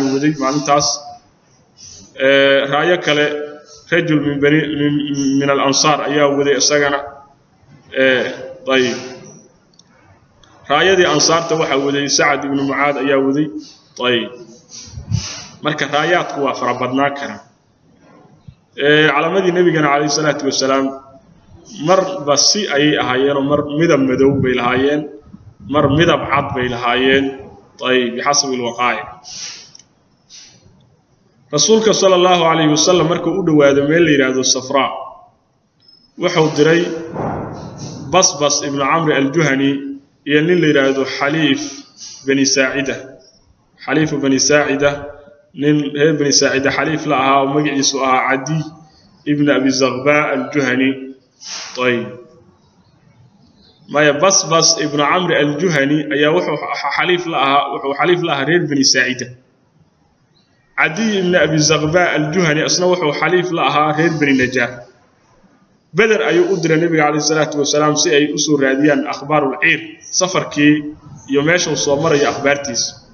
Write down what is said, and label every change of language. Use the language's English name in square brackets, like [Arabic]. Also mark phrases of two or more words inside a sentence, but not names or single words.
[Somali] waday maalintaas raayo kale [Arabic] رجل من الأنصار [Somali] ayaa waday isagana طيب raayadii ansaarta waxa waday Sa'd ibn Mu'aad ayaa waday طيب marka raayaadku waa farabadnaa karaan calaamadii nabiga kaleey [Arabic] الصلاة والسلام [Somali] mar basi ay ahaayeen mar midab madow bay lahaayeen mar midab cad bay lahaayeen [Arabic] طيب بحسب الوقائع [Somali] rasuulka [Arabic] صلى الله عليه وسلم [Somali] markuu u dhawaado meel la yiraahdo Safra wuxuu diray Basbas ibn Amr al-Juhani iyo nin la yiraahdo Halif bani Sa'ida nin bani Sa'ida Halif la ahaa oo magaciisu ahaa Adi ibn Abi Zaghba al-Juhani طيب ما Basbas ibn Amr al-Juhani ayaa wuxuu Halif la ahaa reer bani Sa'ida Adi ibn Abi Zaghba al-Juhani asna wuxuu Halif la ahaa reer bani Najjar Badr ayuu u diray nabiga kaleey [Arabic] الصلاة والسلام [Somali] si ay u soo raadiyaan [Arabic] أخبار العير [Somali] safarkii iyo meesha uu soo maray akhbaartiisa